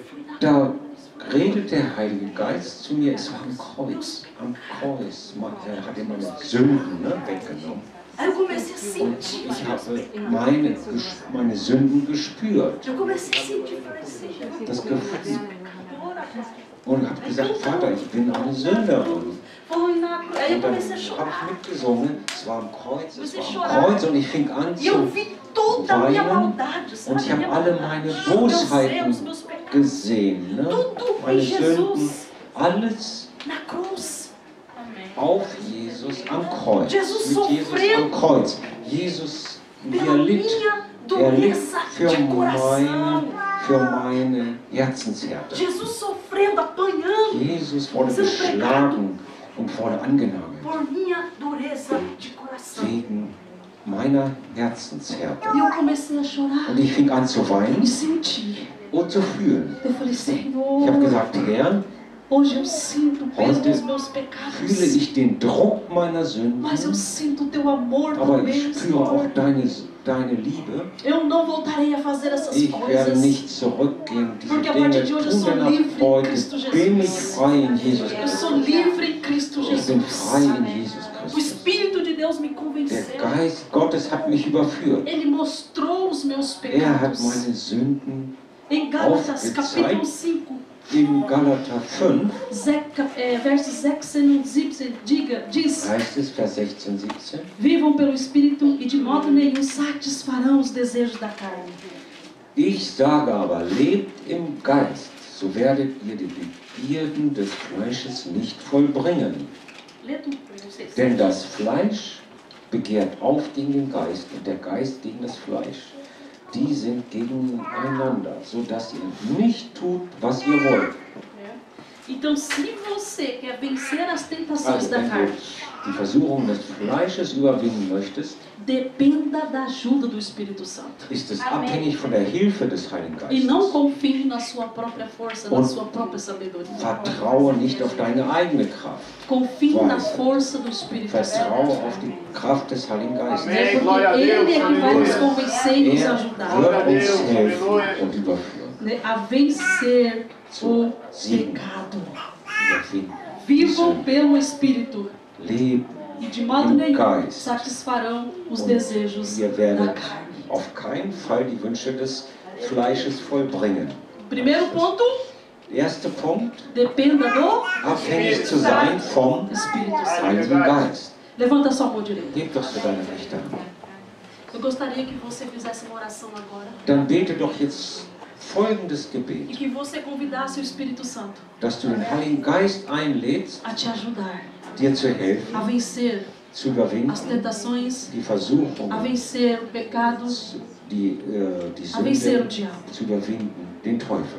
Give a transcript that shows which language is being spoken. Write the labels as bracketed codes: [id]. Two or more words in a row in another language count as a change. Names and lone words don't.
[pt] Fui na [de] Da redet der Heilige Geist zu mir, es war am Kreuz. Am Kreuz hat er meine Sünden, ne, weggenommen. [pt] Aí eu comecei a [de] Und [pt] sentir. [de] ich habe meine Sünden gespürt. [pt] Eu comecei a sentir, falei, Senhor, [de] Das Gefühl. [pt] ora. [de] Und habe gesagt, Vater, ich bin eine Sünderin. [pt] Foi na cruz. Aí eu [de] Und dann [pt] comecei a [de] habe [pt] chorar. [de] ich mitgesungen, es war am Kreuz, es [pt] Comecei a [de] war am [pt] chorar. [de] Kreuz. Und ich fing an [pt] E eu [de] zu [pt] vi toda a minha [de] weinen. [pt] maldade, sabe? [de] Und ich habe [pt] Minha [de] alle [pt] maldade, [de] meine [pt] meus erros, [de] Bosheiten [pt] meus pecados. [de] gesehen. Ne? [pt] Tudo em [de] Meine Sünden, [pt] Jesus. [de] alles [pt] Na cruz. [de] auf Jesus am Kreuz. [pt] Jesus [de] Mit Jesus [pt] sofreu [de] am Kreuz. Jesus, wie [pt] Pela [de] er litt. [pt] minha [de] Er litt [pt] dureza de coração. [de] für meine Herzenshärte. [pt] Jesus sofrendo, apanhando [de] Jesus wurde [pt] Sendo [de] geschlagen und wurde angenagelt [pt] por minha dureza de coração. [de] wegen meiner Herzenshärte. [pt] E eu comecei a chorar [de] Und ich fing an zu [pt] e [de] weinen [pt] senti. [de] und zu fühlen. [pt] Eu falei, [de] Ich habe [pt] Senhor, [de] gesagt, Herr, [pt] hoje eu sinto o peso [de] Heute [pt] dos meus [de] fühle [pt] pecados. [de] ich den Druck meiner Sünden, [pt] Mas eu sinto o teu amor [de] aber [pt] também, [de] ich spüre auch [pt] Senhor. [de] deine Liebe. [pt] Eu não voltarei a fazer essas [de] Ich werde [pt] coisas. [de] nicht zurückgehen, diese [pt] Porque a [de] Dinge [pt] partir de hoje eu [de] tun [pt] sou [de] denn ab [pt] livre em [de] heute [pt] Cristo [de] bin ich [pt] Jesus. [de] frei in Jesus [pt] Eu sou [de] Christus. [pt] livre em Cristo [de] Ich bin frei [pt] Jesus. [de] in Jesus [pt] O [de] Christus. [pt] Espírito de Deus me [de] Der [pt] convenceu. [de] Geist Gottes hat mich überführt. [pt] Ele mostrou os meus [de] Er hat [pt] pecados. [de] meine Sünden [pt] Em Gálatas, [de] aufgezeigt. [pt] capítulo 5, [de] in Galater 5, [pt] versos 16 e 17, diz: [de] heißt es, Vers 16, 17. [pt] Vivam pelo Espírito e de modo nenhum satisfarão os desejos da carne. [de] Ich sage aber, lebt im Geist, so werdet ihr die Begierden des Fleisches nicht vollbringen. [pt] Lê tudo para vocês. [de] Denn das Fleisch begehrt auf gegen den Geist und der Geist gegen das Fleisch. Die sind gegeneinander, sodass ihr nicht tut, was ihr wollt. [pt] Então, se você quer vencer as tentações [de] Also, [pt] da [de] wenn du [pt] carne, [de] die Versuchung des Fleisches überwinden möchtest, [pt] dependa da ajuda do Espírito Santo. [de] ist es abhängig von der Hilfe des Heiligen [pt] E não [de] Geistes. [pt] confie na sua própria força, na [de] Und [pt] sua própria sabedoria. [de] Vertraue nicht auf deine eigene Kraft. [pt] Confie na [de] Weisheit. [pt] força do Espírito Santo. [de] Vertraue auf die Kraft des Heiligen Geistes. [pt] É porque Ele é que vai nos convencer e nos [de] Er [pt] ajudar, [de] wird uns helfen und überführen. [pt] né, a vencer o [de] Siegen. [pt] pecado. [de] Überwinden. [pt] Vivam pelo Espírito [de] Leben. [pt] e de modo [de] Im [pt] nenhum [de] Geist. [pt] satisfarão os [de] Und [pt] desejos [de] ihr [pt] da [de] werdet [pt] carne. [de] auf keinen Fall die Wünsche des Fleisches vollbringen. [pt] Primeiro ponto, [de] Erster Punkt, [pt] dependa do [de] abhängig zu sein vom [pt] Espírito Santo. [de] Heiligen Geist. [pt] Levanta sua mão direita. [de] Heb doch so deine rechte Hand. [pt] Eu gostaria que você fizesse uma oração agora. [de] Dann bete doch jetzt folgendes [pt] E [de] Gebet, [pt] que você convidasse o Espírito Santo [de] dass du den Heiligen Geist einlädst, [pt] a te ajudar [de] dir zu helfen, [pt] a vencer [de] zu überwinden, [pt] as tentações, [de] die [pt] a [de] Versuchung, [pt] vencer o pecado, [de] die [pt] a vencer o [de] Sünde [pt] diabo. [de] zu überwinden, den Teufel.